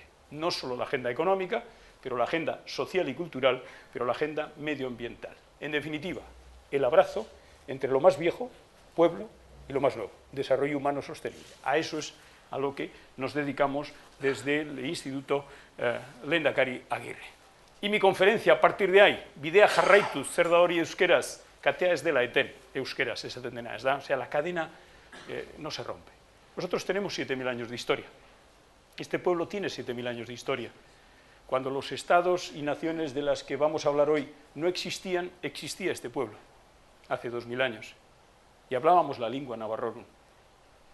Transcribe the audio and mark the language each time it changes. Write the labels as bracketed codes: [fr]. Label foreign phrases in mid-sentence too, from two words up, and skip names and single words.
[es] No solo la agenda económica, pero la agenda social y cultural, pero la agenda medioambiental. En definitiva, el abrazo entre lo más viejo, pueblo, y lo más nuevo, desarrollo humano sostenible. A eso es a lo que nos dedicamos desde el Instituto Lehendakari Agirre. Y mi conferencia, a partir de ahí, [eu] bidea jarraituz, zer da hori euskeraz, katea ez dela eten, euskeraz esaten dena, ez da? [es] O sea, la cadena no se rompe. Nosotros tenemos 7.000 años de historia. Este pueblo tiene 7.000 años de historia. Cuando los estados y naciones de las que vamos a hablar hoy no existían, existía este pueblo, hace 2.000 años. Y hablábamos la lengua navarrón.